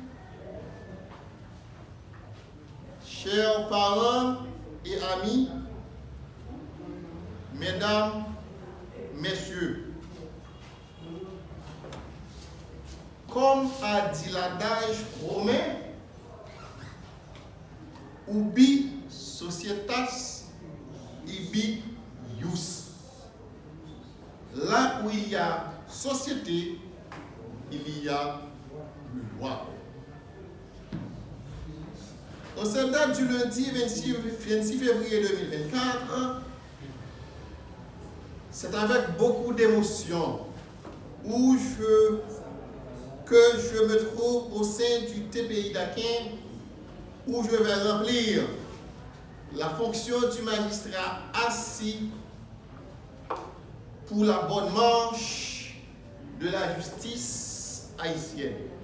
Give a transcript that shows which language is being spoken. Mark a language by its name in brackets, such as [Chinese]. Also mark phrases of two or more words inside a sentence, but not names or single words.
[French] chers parents et amis, mesdames, messieurs, comme a dit l'adage romain, [Latin] ubi societas ibi ius. [French] Là où il y a société, il y a loi. En cette date du lundi 26 février 2024, c'est avec beaucoup d'émotion que je me trouve au sein du TPI d'Aquin, où je vais remplir la fonction du magistrat assis pour la bonne marche de la justice haïtienne.